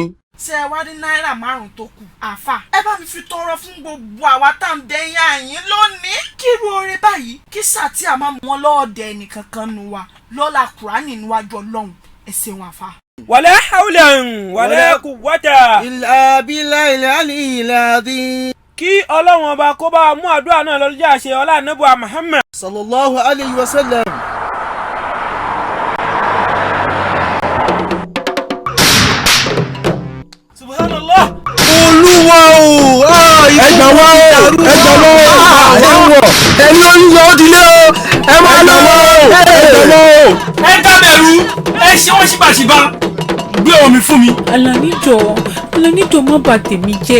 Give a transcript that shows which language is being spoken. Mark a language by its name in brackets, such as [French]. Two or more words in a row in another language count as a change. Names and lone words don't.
[Yoruba] ṣé ẹ wá ní náírà 5 tó kù àáfà ẹ bá mi fi tọrọ fún gbogbo àwa tá à ń dẹyìn àyín lónìí kí irú oore báyìí kí sàtì àmọ́ wọn lọ́ọ̀dẹ ẹnìkankan nu wa lọ́la kùránì níwájú ọlọ́run ẹ ṣeun àáfà. [Arabic] ولا حول ولا قوة. إلا بالله العلي العظيم. [Yoruba] kí ọlọ́run ọba kó bá mú àdúrà náà lọ́jọ́ àṣẹ ọlá ànábì Muhammad. [Arabic] صلى الله عليه وسلم. subhanallah. [Yoruba] Olúwa o. Ẹgbà wá o. Ẹgbà wá o. Àwọ̀. Ẹni oníyọ̀ ó dilé o. Ẹ máa lọ o. Ẹgbà wá o. ẹ dábẹ̀rù ẹ ṣe wọ́n ṣíbàṣíbà gbé omi fún mi. Àlàní jọ̀ọ́ má bà tèmi jẹ́.